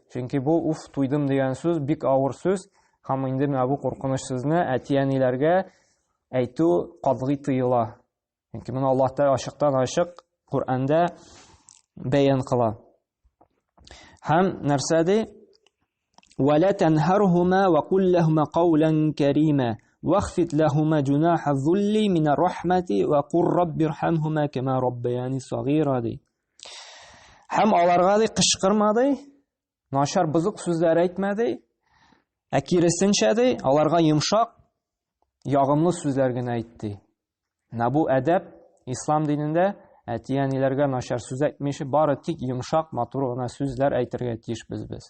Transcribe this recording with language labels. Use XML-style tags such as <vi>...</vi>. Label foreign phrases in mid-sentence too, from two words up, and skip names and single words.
<tt>Чөнки бу уф туйдым дигән сүз бик авыр сүз. Һәм инде менә бу куркыныч сүзне әтияниләргә әйтү катгый тыела. Чөнки моны Аллаһ Тәгалә ачыктан-ачык Куръанда бәян кыла. Һәм нәрсә ди?</tt> <ar>ولا تنهرهما وقل لهما قولا كريما واخفض لهما جناح الذل من الرحمة وقل رب ارحمهما كما ربياني صغيرا ди.</ar> <tt>Һәм аларга ди кычкырмады, начар бузык сүзләр әйтмәде, ә киресенчә ди аларга йомшак, ягымлы сүзләр генә әйтте. Бу әдәп ислам динендә әтияниләргә начар сүз әйтмичә, бары тик йомшак, матур гына сүзләр әйтергә тиешбез без.</tt>